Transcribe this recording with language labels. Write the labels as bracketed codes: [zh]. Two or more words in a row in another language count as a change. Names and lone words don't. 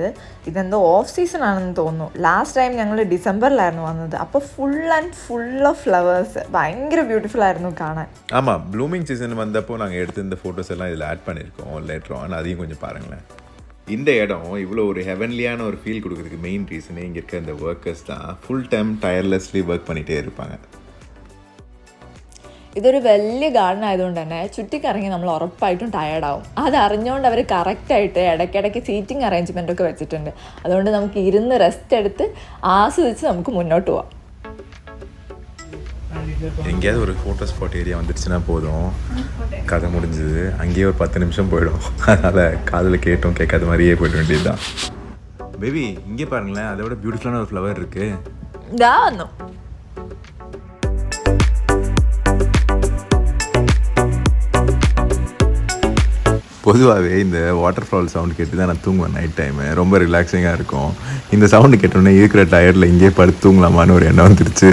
[ml] ഇതെന്തോ [en] off season [ml] ആണെന്ന് തോന്നുന്നു. [en] last time [ml] ഞങ്ങൾ ഡിസംബറിലായിരുന്നു വന്നത്. അപ്പോൾ [en] full of flowers, [ml] ഭയങ്കര ബ്യൂട്ടിഫുൾ ആയിരുന്നു കാണാൻ. [ta] ஆமாம், [en] blooming season [ta] வந்தப்போ நாங்கள் எடுத்து இந்த ஃபோட்டோஸ் எல்லாம் இதில் ஆட் பண்ணியிருக்கோம் [en] later on. [ta] அதையும் கொஞ்சம் பாருங்களேன். இந்த இடம் இவ்வளோ ஒரு ஹெவன்லியான ஒரு ஃபீல் கொடுக்குறதுக்கு [en] main reason [ta] இங்கே இருக்க இந்த ஒர்க்கர்ஸ் தான். [en] full time tirelessly work [ta] பண்ணிகிட்டே இருப்பாங்க. [ml] ഇതൊരു വലിയ ഗാർഡൻ ആയതുകൊണ്ട് തന്നെ ചുറ്റിക്കറങ്ങി നമ്മൾ ഉറപ്പായിട്ടും ടയേർഡാവും. അത് അറിഞ്ഞുകൊണ്ട് അവർ കറക്റ്റായിട്ട് ഇടയ്ക്കിടയ്ക്ക് [en] seating arrangement [ml] ഒക്കെ വെച്ചിട്ടുണ്ട്. അതുകൊണ്ട് നമുക്ക് ഇരുന്ന് റെസ്റ്റ് എടുത്ത് ആസ്വദിച്ച് നമുക്ക് മുന്നോട്ട് പോവാം. [ta] எங்கேயாவது ஒரு [en] photo spot area [ta] வந்துடுச்சுன்னா போதும், கதை முடிஞ்சது. அங்கேயே ஒரு 10 நிமிஷம் போயிடும். அதனால் காதில் கேட்டோம் கேட்காத மாதிரியே போயிட வேண்டியது தான். பேபி இங்கே பாருங்களேன், அதை விட பியூட்டிஃபுல்லான ஒரு ஃப்ளவர் இருக்குது. [ml] ഇതാ വന്നു. [ta] பொதுவாகவே இந்த [en] water fall sound [ta] கேட்டு தான் நான் தூங்குவேன் [en] night time. [ta] ரொம்ப ரிலாக்ஸிங்காக இருக்கும். இந்த சவுண்டு கேட்டோன்னே இருக்கிற டயர்டில் இங்கேயே படுத்து தூங்கலாமான்னு ஒரு எண்ணம் வந்துருச்சு.